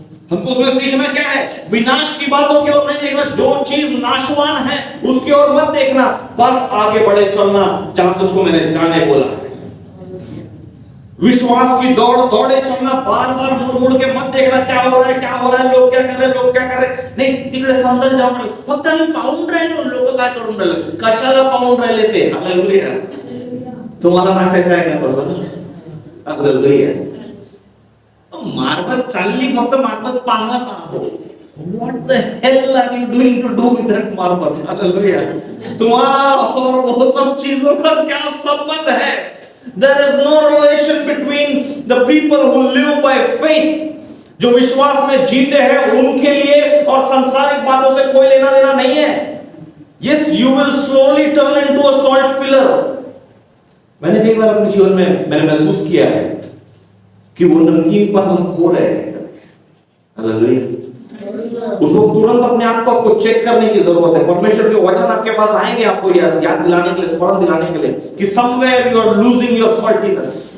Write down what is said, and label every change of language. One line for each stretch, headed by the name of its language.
Hindi: हमको उसमें सीखना क्या है, विनाश की बातों की ओर नहीं देखना, जो चीज नाशवान है उसकी ओर मत देखना, पर आगे बढ़े चलना जहां तुझको मैंने जाने बोला है। विश्वास की दौड़ दौड़े चलना, बार बार मुड़ मुड़ के मत देखना क्या हो रहा है, क्या हो रहा है, लोग क्या कर रहे हैं, लोग क्या कर रहे हैं, नहीं
Marathi: तिकडे समजल जाऊन राहिले, फक्त आम्ही पाहून राहिलो लोक काय करून राहिले, कशाला पाहून राहिले ते। हालेलुया, तुम्हाला नाचायचं आहे का तसं? हालेलुया, मार्बत चालली, फक्त मार्बत पाहत आहोत।
English: What the hell are you doing to do with that Marbat?
Hindi: Hallelujah, तुम्हारा और वो सब चीजों का क्या संबंध है?
English: There is no relation between the people who live by faith,
Hindi: जो विश्वास में जीते हैं उनके लिए और सांसारिक बातों से कोई लेना देना नहीं है।
English: Yes, you will slowly turn into a salt pillar।
Hindi: मैंने कई बार अपने जीवन में मैंने महसूस किया है कि वो नमकीन पर हम खो रहे हैं। हालेलुया, उसको तुरंत अपने आप को आपको चेक करने की जरूरत है। परमेश्वर के वचन आपके पास आएंगे आपको याद दिलाने के लिए, स्मरण दिलाने के लिए कि
English: Somewhere you are losing your saltiness.